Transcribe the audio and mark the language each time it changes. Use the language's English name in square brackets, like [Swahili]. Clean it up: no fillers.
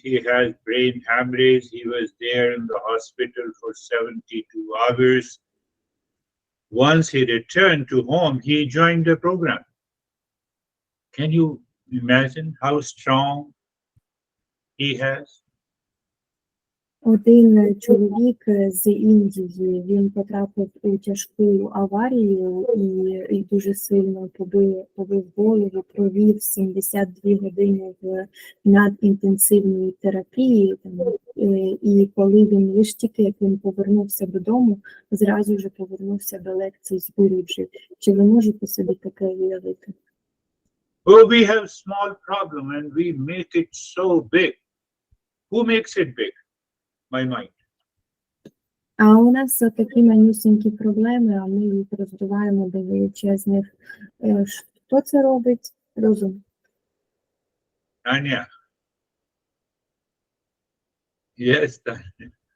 [English] He has brain hemorrhage. He was there in the hospital for 72 hours. Once he returned to home, he joined the program. Can you imagine how strong he has? [Ukrainian] Один чоловік з Індії, він потрапив у тяжку аварію і дуже сильно побив голову, провів 72 години в надінтенсивній терапії. І коли він лише тільки, як він повернувся додому, зразу ж повернувся до лекцій з Гуруджі. Чи ви можете собі таке уявити? [English] Oh, we have small problem and we make it so big. Who makes it big? My mind. [Ukrainian] А у нас такі манюсенькі проблеми, а ми їх роздуваємо до величезних. Хто це робить? Розум. [English] Tanya. Yes, Tanya.